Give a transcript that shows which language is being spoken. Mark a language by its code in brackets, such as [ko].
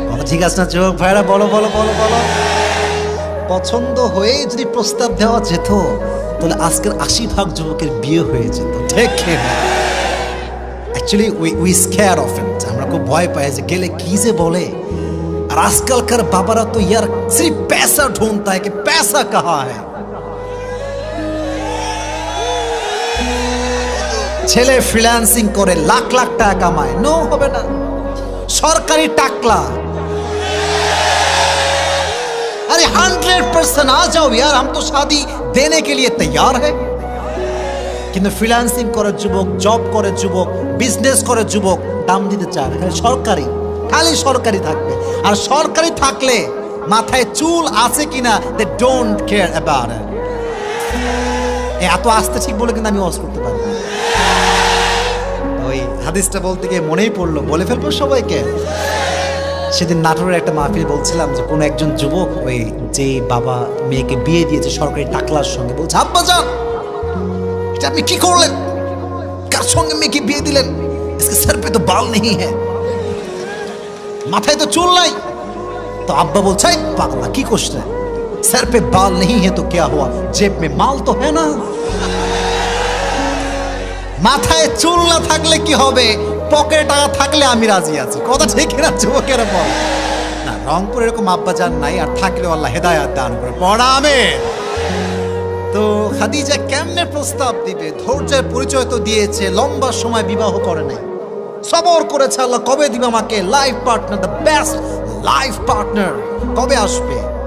[bn] ঠিক আছে না যুবক ভাইরা? বলো বলো বলো বলো। পছন্দ হয়ে যদি প্রস্তাব দেওয়া যেত তাহলে আজকের 80% যুবকের বিয়ে হয়ে যেত। ঠিক না? [en] actually we scare of it, [bn] আমরা খুব ভয় পাই যে গেলে কি যে বলে। আর আজকালকার বাবারা তো [hi] ইয়ার সির্ফ पैसा ढूंढता है कि पैसा कहाँ है। [bn] ছেলে ফ্রিল্যান্সিং করে লাখ লাখ টাকা কামায়, নো হবে না, সরকারি টাকলা। [hi] अरे 100% आ जाओ यार, हम तो शादी देने के लिए तैयार है। [bn] কিন্তু ফ্রিল্যান্সিং করে যুবক, জব করে যুবক, বিজনেস করে যুবক, দাম দিতে চায় না, খালি সরকারি, খালি সরকারি থাকবে। আর সরকারি থাকলে মাথায় চুল আছে কিনা [en] They don't care about it. [bn] এত আস্তে ঠিক বলে কিন্তু আমি ওয়াজ করতে পারবো না। ওই হাদিসটা বলতে গিয়ে মনেই পড়লো, বলে ফেলবো সবাইকে। সেদিন নাটোরের একটা মাহফিল বলছিলাম যে কোন একজন যুবক ওই যে বাবা মেয়েকে বিয়ে দিয়েছে সরকারি টাকলার সঙ্গে, বলছে আব্বা জান এটা আপনি কি করলেন, কার সঙ্গে মেয়েকে বিয়ে দিলেন, [hi] इसके सर पे तो बाल नहीं है, [bn] মাথায় তো চুল নাই। তো আব্বা বলছে পাগলা কি করছ রে, [hi] सर पे बाल नहीं है तो क्या हुआ, जेब में माल तो है ना। [bn] মাথায় চুল না থাকলে কি হবে, পকেটে টাকা থাকলে আমি রাজি আছি। কথা ঠিক না যুবকেরা? বল না, রংপুর এরকম আব্বা জান নাই, আর থাকলেও আল্লাহ হেদায়েত দান করে। পড়া আমিন। তো খাদিজা কেমনে প্রস্তাব দিবে? ধৈর্যের পরিচয় তো দিয়েছে, লম্বা সময় বিবাহ করে নাই, সবর করেছে আল্লাহ কবে দিবে আমাকে life partner, [en] the best life partner [bn] কবে আসবে।